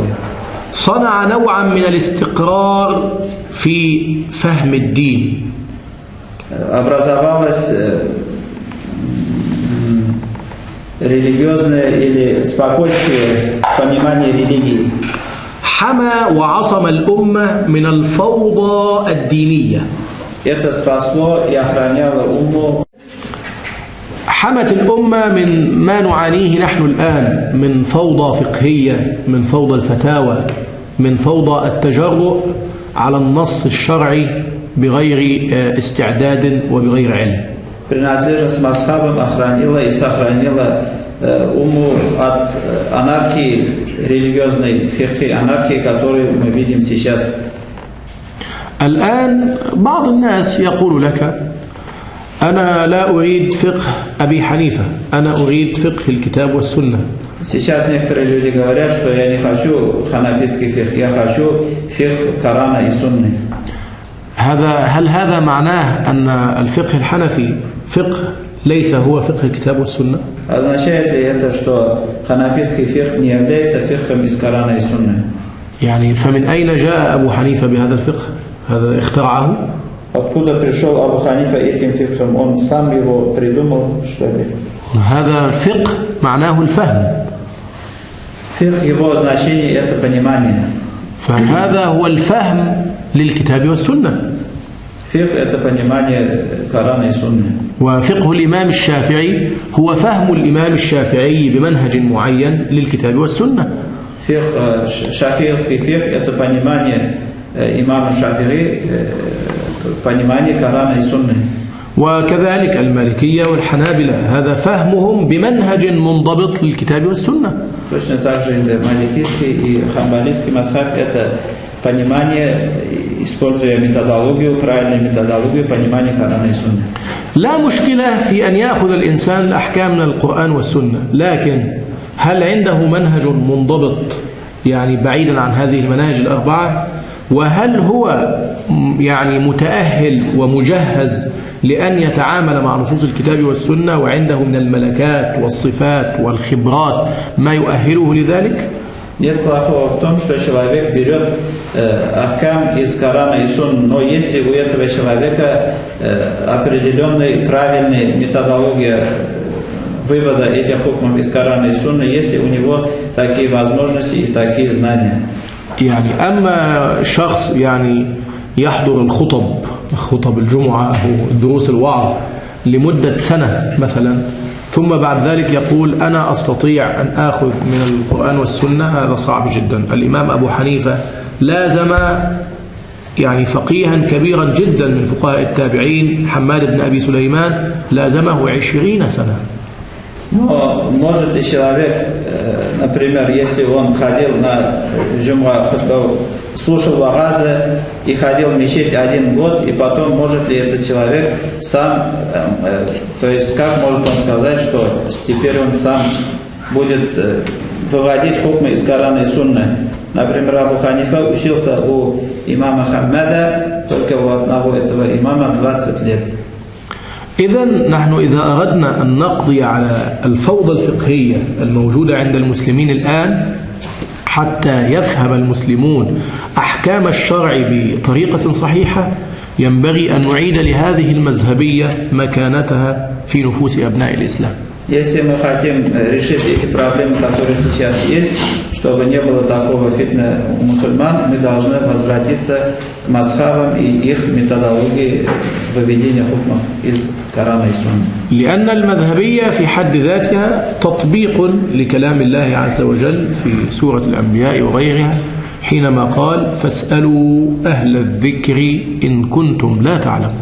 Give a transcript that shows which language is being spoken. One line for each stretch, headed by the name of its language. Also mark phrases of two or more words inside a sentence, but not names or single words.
Arabic: صنع نوعا من الاستقرار في فهم الدين.
Russian: Образовалось религиозное или спокойствие понимание религии.
Arabic: حمى وعصم الأمة من الفوضى الدينية.
Russian: Это спасло и охраняло умму.
Arabic: حمت الأمة من ما نعانيه نحن الآن من فوضى فقهية، من فوضى الفتاوى، من فوضى التجرؤ على النص الشرعي بغير استعداد وبغير علم.
Russian: Принадлежность мазхабам охранила и сохранила уму от анархии, религиозной фикхи, анархии, которую мы видим сейчас.
Arabic: الآن بعض الناس يقول لك أنا لا أريد فقه أبي حنيفة، أنا أريد فقه الكتاب والسنة.
Russian: Сейчас некоторые люди говорят, что я не хочу ханафистский фикх, я хочу фикх Корана и Сунны.
Arabic: هل هذا معناه أن الفقه الحنفي فقه ليس هو فقه الكتاب والسنة؟
Russian: Означает ли это, что ханафистский фикх не является фикхом из Корана и Сунны?
Arabic: يعني فمن أين جاء أبو حنيفة بهذا الفقه؟ هذا اخترعه؟
Russian: Откуда пришел Абу Ханифа этим фикхом? Он сам его придумал, что ли?
Arabic: هذا الفقه معناه الفهم.
Russian: Фикх, его значение – это понимание.
Arabic: فهذا هو الفهم للكتاب والسنة.
Russian: Фикх – это понимание Корана и Сунны.
Arabic: وفقه الإمام الشافعي هو فهم الإمام الشافعي بمنهج معين للكتاب والسنة.
Russian: Фикх, шафиевский фикх – это понимание имама Шафи'i, понимание Корана и Сунны.
Arabic: وكذلك المالكية والحنابلة هذا فهمهم بمنهج منضبط للكتاب والسنة.
Russian: Точно так же маликийский и хамбалийский мазхаб – это понимание, используя методологию, правильную методологию, понимание Корана и Сунны.
Arabic: لا مشكلة في أن يأخذ الإنسان الأحكام من القرآن والسنة، لكن هل عنده منهج منضبط يعني بعيدا عن هذه المناهج الأربعة؟ وهل هو يعني متأهل ومجهز لأن يتعامل مع نصوص الكتاب والسنة وعنده من الملكات والصفات والخبرات ما يؤهله لذلك؟
Russian: Нет плохого в том, что человек берет ахкам из Корана и Сунны, но если у этого человека определенная правильная методология вывода этих хукмов из Корана и Сунны, если у него такие возможности и такие знания.
Arabic: يعني أما شخص يعني يحضر خطب الجمعة أو دروس الوعظ لمدة سنة مثلا، ثم بعد ذلك يقول أنا أستطيع أن آخذ من القرآن والسنة، هذا صعب جدا. الإمام أبو حنيفة لازم يعني فقيها كبيرا جدا من فقهاء التابعين حماد بن أبي سليمان لازمه 20 سنة.
Russian: Но может и человек, например, если он ходил на
Arabic: جمعة خطبة,
Russian: слушал ваазы и ходил в мечеть 1 год, и потом может ли этот человек сам, то есть как может он сказать, что теперь он сам будет выводить хукмы из Корана и Сунны? Например, Абу Ханифа учился у имама Хаммада, только у одного этого имама 20 лет.
Arabic: إذن نحن إذا أردنا أن نقضي على الفوضى الفقهية الموجودة عند المسلمين الآن حتى يفهم المسلمون أحكام الشرع بطريقة صحيحة، ينبغي أن نعيد لهذه المذهبية مكانتها في نفوس أبناء الإسلام.
Russian: Если мы хотим решить эти проблемы, которые сейчас есть, чтобы не было такого фитна у мусульман, мы должны возвратиться к мазхабам и их методологии выведения хукмов из Корана и Сунны.
Arabic: لأن المذهبية في حد ذاتها تطبيق لكلام الله عز وجل في سورة الأنبياء وغيرها حينما قال فاسألوا أهل الذكر إن كنتم لا تعلمون.